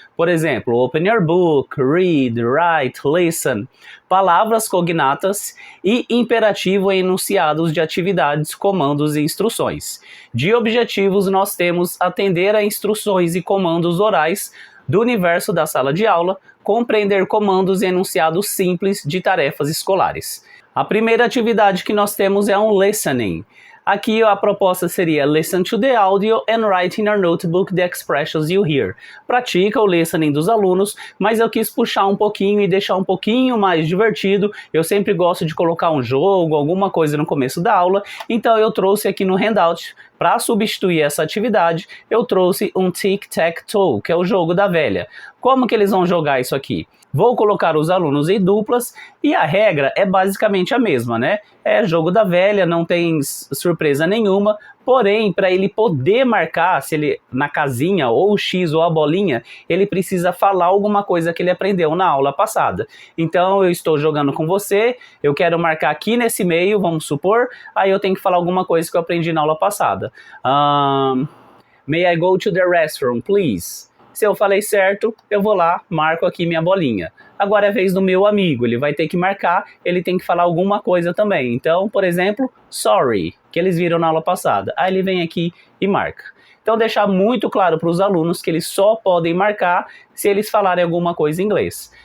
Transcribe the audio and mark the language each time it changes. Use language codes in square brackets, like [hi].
[pt] Por exemplo, [en] open your book, read, write, listen, [pt] palavras cognatas e imperativo e enunciados de atividades, comandos e instruções. De objetivos, nós temos atender a instruções e comandos orais do universo da sala de aula, compreender comandos e enunciados simples de tarefas escolares. A primeira atividade que nós temos é um listening. Aqui a proposta seria [en] listen to the audio and write in your notebook the expressions you hear. [pt] Pratica o listening dos alunos, mas eu quis puxar um pouquinho e deixar um pouquinho mais divertido. Eu sempre gosto de colocar um jogo, alguma coisa no começo da aula, então eu trouxe aqui no handout, para substituir essa atividade, eu trouxe um tic-tac-toe, que é o jogo da velha. Como que eles vão jogar isso aqui? Vou colocar os alunos em duplas e a regra é basicamente a mesma, né? É jogo da velha, não tem surpresa nenhuma, porém, para ele poder marcar, se ele na casinha, ou o X ou a bolinha, ele precisa falar alguma coisa que ele aprendeu na aula passada. Então, eu estou jogando com você, eu quero marcar aqui nesse meio, vamos supor, aí eu tenho que falar alguma coisa que eu aprendi na aula passada. [en] May I go to the restroom, please? [pt] Se eu falei certo, eu vou lá, marco aqui minha bolinha. Agora é a vez do meu amigo, ele vai ter que marcar, ele tem que falar alguma coisa também. Então, por exemplo, sorry, que eles viram na aula passada. Aí ele vem aqui e marca. Então, deixar muito claro para os alunos que eles só podem marcar se eles falarem alguma coisa em inglês.